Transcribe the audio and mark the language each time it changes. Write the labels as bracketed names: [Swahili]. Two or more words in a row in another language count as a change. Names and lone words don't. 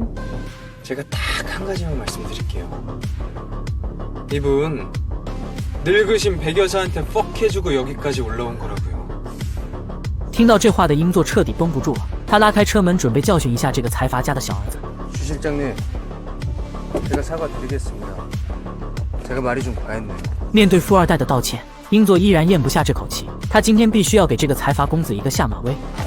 [Korean] 제가 딱 한 가지만 말씀드릴게요. 이분 늙으신 백 여사한테 퍽해주고 여기까지 올라온 거라고요. [Chinese] 听到这话的英作彻底绷不住了，他拉开车门准备教训一下这个财阀家的小儿子。 [Korean] 주 실장님, 제가 사과드리겠습니다. 제가 말이 좀 과했네요. [Chinese] 面对富二代的道歉，英作依然咽不下这口气。他今天必须要给这个财阀公子一个下马威。